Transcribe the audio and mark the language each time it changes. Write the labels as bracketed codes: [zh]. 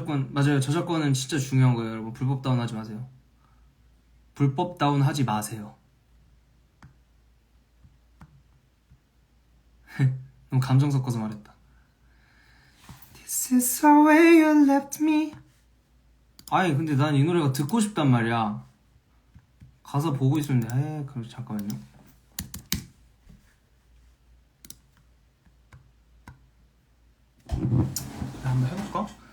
[ko] 맞아요. 저작권은 진짜 중요한 거예요, 여러분. 불법 다운 하지 마세요. 불법 다운 하지 마세요. 너무 감정 섞어서 말했다. [en] This is the way you left me. [ko] 아니, 근데 난 이 노래가 듣고 싶단 말이야. 가사 보고 있었는데, 그럼 잠깐만요. 한번 해볼까?